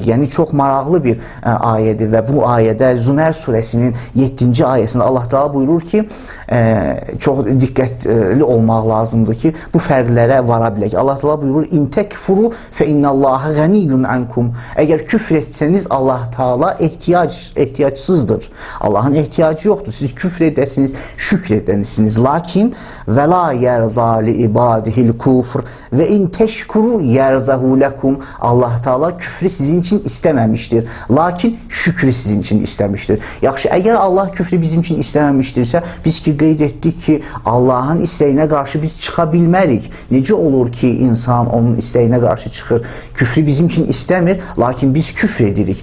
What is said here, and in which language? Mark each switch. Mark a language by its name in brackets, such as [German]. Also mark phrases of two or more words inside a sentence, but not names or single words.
[Azerbaijani] Yəni çox maraqlı bir ayədir və bu ayədə Zümer surəsinin 7-ci ayəsində Allah Teala buyurur ki, çox diqqətli olmaq lazımdır ki, bu fərqlərə vara bilək. Allah Teala buyurur: [Arabic] "إن تكفروا فإن الله غني عنكم." [Azerbaijani] Əgər küfr etsəniz, Allah Teala ehtiyacsızdır. Allahın ehtiyacı yoxdur. Siz küfr edəsiniz, şükr edənisiniz. [Arabic] لكن ولا يرضى لعباده الكفر وإن تشكروا يرضه لكم. [Turkish] Allah Teala küfrü sizin için istememiştir. Lakin şükrü sizin için istemiştir. [Azerbaijani] Yaxşı, əgər Allah küfrü bizim [Turkish] için istememiştirsə, [Azerbaijani] biz ki qeyd etdik ki, Allahın istəyinə qarşı biz çıxa bilmərik. Necə olur ki, insan onun istəyinə qarşı çıxır? Küfrü bizim için istəmir, lakin biz küfr edirik.